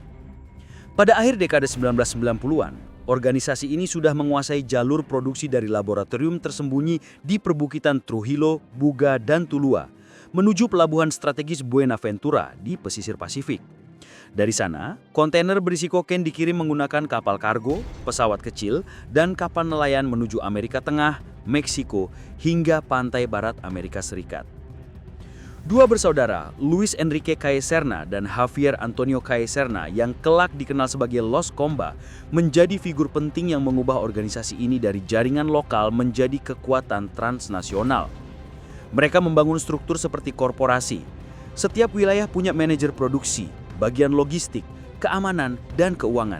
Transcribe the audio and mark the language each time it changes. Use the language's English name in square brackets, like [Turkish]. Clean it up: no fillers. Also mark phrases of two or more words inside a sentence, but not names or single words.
[Indonesian] Pada akhir dekade 1990-an, organisasi ini sudah menguasai jalur produksi dari laboratorium tersembunyi di perbukitan Trujillo, Buga, dan Tulua, menuju pelabuhan strategis Buenaventura di pesisir Pasifik. Dari sana, kontainer berisi kokain dikirim menggunakan kapal kargo, pesawat kecil, dan kapal nelayan menuju Amerika Tengah, Meksiko, hingga pantai barat Amerika Serikat. Dua bersaudara, Luis Enrique Calle Serna dan Javier Antonio Calle Serna yang kelak dikenal sebagai Los Comba, menjadi figur penting yang mengubah organisasi ini dari jaringan lokal menjadi kekuatan transnasional. Mereka membangun struktur seperti korporasi. Setiap wilayah punya manajer produksi, bagian logistik, keamanan, dan keuangan.